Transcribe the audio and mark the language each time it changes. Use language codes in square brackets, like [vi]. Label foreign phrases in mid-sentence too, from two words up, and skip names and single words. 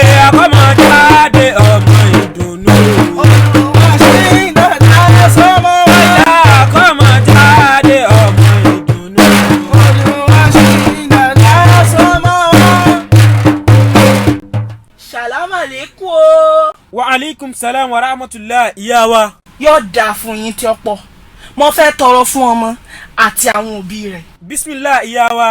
[yo] Akọ́mọ jáde ọmọ ìdùnnú. Olúwaṣínà lásọmọ wa. Akọ́mọ jáde ọmọ ìdùnnú. Olúwaṣínà lásọmọ wa. Sàlámù àlékún o. [ar] وعليكم السلام ورحمة الله [yo] ìyá wa. Yóò dáa fún yín tí ó pọ̀. Mo fẹ́ tọrọ fún ọmọ àti àwọn òbí rẹ̀. Bismillah ìyá wa.